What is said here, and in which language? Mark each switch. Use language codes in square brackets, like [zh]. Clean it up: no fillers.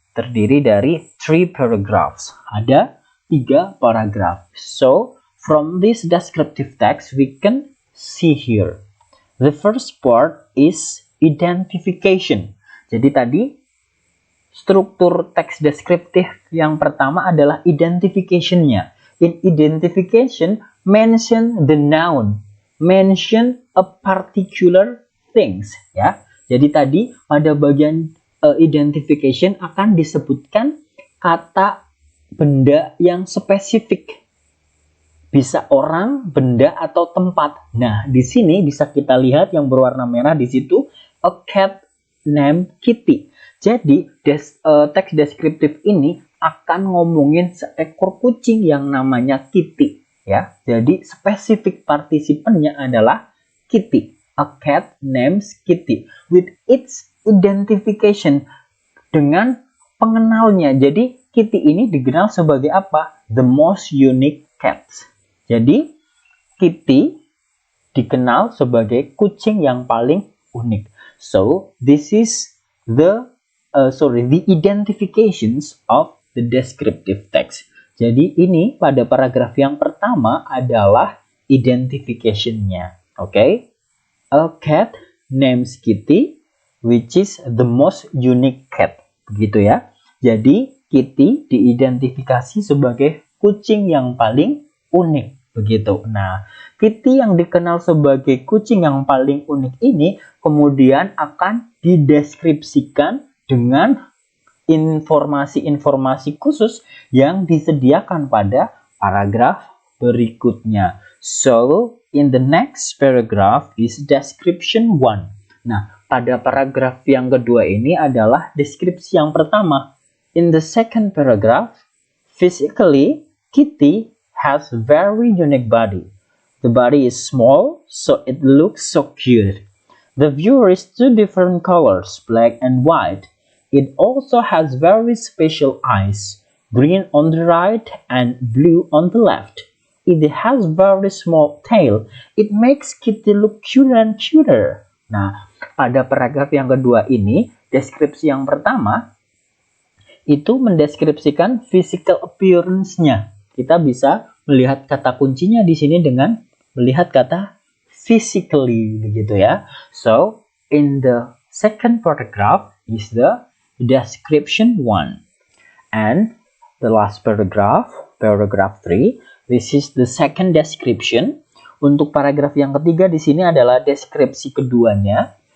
[id] Terdiri dari 3 paragraphs. Ada 3 paragraf. [en] So, from this descriptive text, we can see here. The first part is identification. [id] Jadi tadi, struktur teks deskriptif yang pertama adalah identification-nya. [en] In identification, mention the noun. Mention a particular things. [id] Ya. Jadi tadi, pada bagian identification akan disebutkan kata benda yang spesifik. Bisa orang, benda, atau tempat. Nah, di sini bisa kita lihat yang berwarna merah di situ, [en] a cat named Kitty. [id] Jadi, teks deskriptif ini akan ngomongin seekor kucing yang namanya Kitty. Ya, jadi spesifik partisipennya adalah Kitty. [en] A cat names Kitty. With its identification, [id] dengan pengenalnya. Jadi Kitty ini dikenal sebagai apa? [en] The most unique cat. [id] Jadi Kitty dikenal sebagai kucing yang paling unik. [en] So this is the identifications of the descriptive text. [id] Jadi ini pada paragraf yang pertama adalah identification-nya. [en] Okay? A cat names Kitty, which is the most unique cat. [id] Begitu ya. Jadi, Kitty diidentifikasi sebagai kucing yang paling unik. Begitu. Nah, Kitty yang dikenal sebagai kucing yang paling unik ini kemudian akan dideskripsikan dengan informasi-informasi khusus yang disediakan pada paragraf berikutnya. [en] So, in the next paragraph is description 1. [id] Nah, pada paragraf yang kedua ini adalah deskripsi yang pertama. [en] In the second paragraph, physically, Kitty has very unique body. The body is small, so it looks so cute. The viewer is 2 different colors, black and white. It also has very special eyes, green on the right and blue on the left. It has very small tail. It makes Kitty look cuter and cuter. [id] Nah, pada paragraf yang kedua ini, deskripsi yang pertama itu mendeskripsikan physical appearance-nya, kita bisa melihat kata kuncinya di sini dengan melihat kata physically, begitu ya. [en] So, in the second paragraph is the description 1. And the last paragraph, paragraph 3, this is the second description. [id] Untuk paragraf yang ketiga di sini adalah deskripsi keduanya.